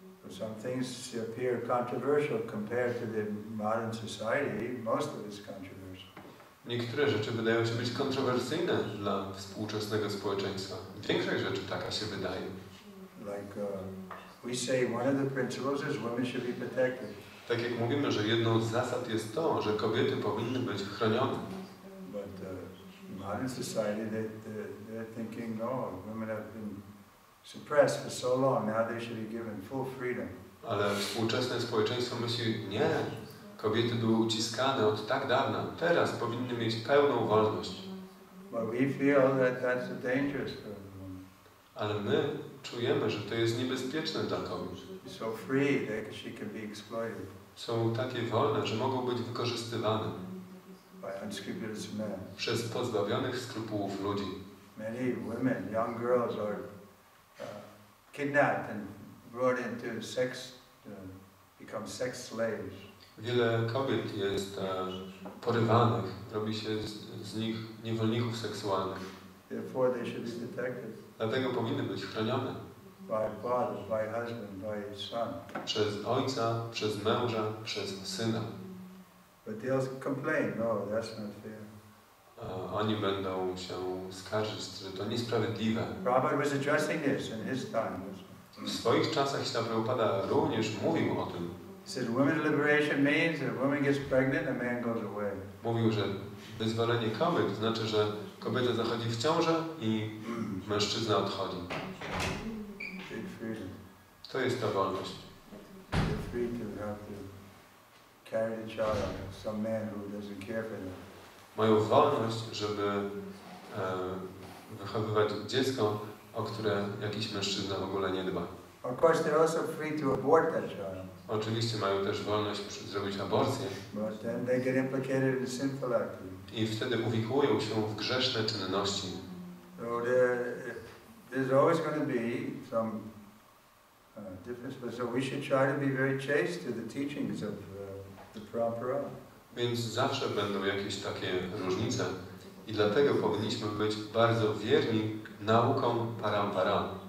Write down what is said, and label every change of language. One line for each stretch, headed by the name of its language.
English: Some things appear controversial compared to the modern society. Most of it's controversial.
Polish: Niektóre rzeczy wydają się być kontrowersyjne dla współczesnego społeczeństwa. Większość rzeczy taka się wydaje.
English: Like we say, one of the principles is women should be protected.
Polish: Tak jak mówimy, że jedną z zasad jest to, że kobiety powinny być chronione.
English: But modern society, they're thinking, no, women have been suppressed for so long, now they should be given full freedom.
Polish: Ale współczesne społeczeństwo myśli, nie, kobiety były uciskane od tak dawna, teraz powinny mieć pełną wolność.
English: But we feel that that's dangerous for a woman.
Polish: Ale my czujemy, że to jest niebezpieczne dla kobiet.
English: So free that she can be exploited.
Polish: Są takie wolne, że mogą być wykorzystywane
English: by unscrupulous men.
Polish: Przez pozbawionych skrupułów ludzi.
English: Many women, young girls are kidnapped and brought into sex, become sex slaves.
Polish: Wiele kobiet jest porywanych, robi się z nich niewolników seksualnych.
English: Therefore they should be protected.
Polish: Dlatego powinny być chronione.
English: By father, by husband, by son.
Polish: Przez ojca, przez męża, przez syna.
English: But they'll complain, no, that's not fair.
Polish: oni będą się skarżyć, że to niesprawiedliwe.
English: Prabhupada was addressing this in his time.
Polish: W swoich czasach Śrīla Prabhupada również mówił o tym.
English: He said women's liberation means that a woman gets pregnant, a man goes away.
Polish: Mówił, że wyzwolenie kobiet znaczy, że kobieta zachodzi w ciążę i mężczyzna odchodzi.
English: Big freedom.
Polish: To jest ta wolność.
English: You're free to have to carry the child, some man who doesn't care for them.
Polish: Mają wolność, żeby wychowywać dziecko, o które jakiś mężczyzna w ogóle nie dba.
English: Of course, they're also free to abort that child.
Polish: Oczywiście mają też wolność zrobić aborcję.
English: But then they get implicated in sinful activity.
Polish: I wtedy uwikłują się w grzeszne czynności.
English: So there's always going to be some difference. But so we should try to be very chaste to the teachings of the Parampara.
Polish: Więc zawsze będą jakieś takie różnice. I dlatego powinniśmy być bardzo wierni naukom Parampara.